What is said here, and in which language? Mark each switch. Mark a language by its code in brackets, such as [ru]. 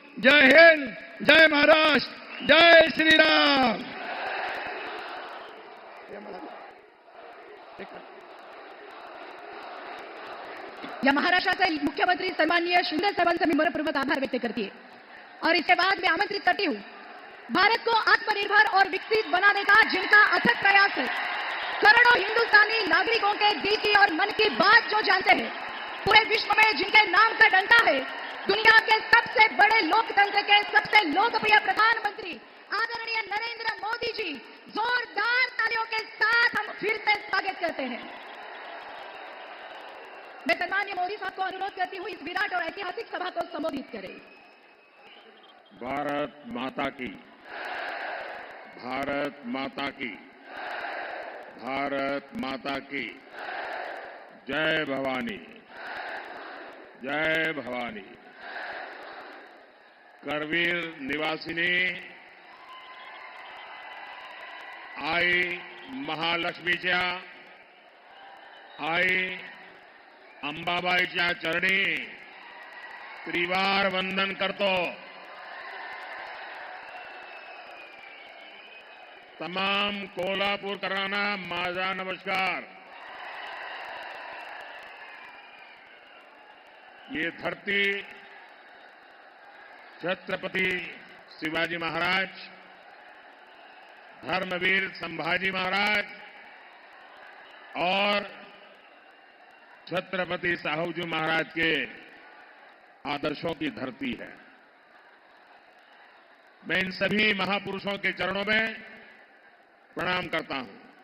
[mr] जय हिंद, जय महाराष्ट्र, जय श्रीराम. या महाराष्ट्राचे मुख्यमंत्री सन्माननीय शिंदे साहेबांचा मी मनपूर्वक आभार व्यक्त करते. [hi] और इसके बाद मैं आमंत्रित करती हूँ भारत को आत्मनिर्भर और विकसित बनाने का जिनका अथक प्रयास है, करोड़ों हिंदुस्तानी नागरिकों के दिल की और मन की बात जो जानते हैं, पूरे विश्व में जिनके नाम का डंका है, दुनिया के सबसे बड़े लोकतंत्र के सबसे लोकप्रिय प्रधानमंत्री आदरणीय नरेंद्र मोदी जी, जोरदार तालियों के साथ हम फिर से स्वागत करते हैं. मैं सन्माननीय मोदी साहब को अनुरोध करती हूँ इस विराट और ऐतिहासिक सभा को संबोधित करें. भारत माता की, भारत माता की, भारत माता की जय भवानी, जय भवानी. [mr] करवीर निवासिनी आई महालक्ष्मीच्या, आई अंबाबाईच्या चरणी त्रिवार वंदन करतो. तमाम कोल्हापूरकरांना माझा नमस्कार. [hi] ये धरती छत्रपति शिवाजी महाराज धर्मवीर संभाजी महाराज और छत्रपति साहूजी महाराज के आदर्शों की धरती है। मैं इन सभी महापुरुषों के चरणों में प्रणाम करता हूं।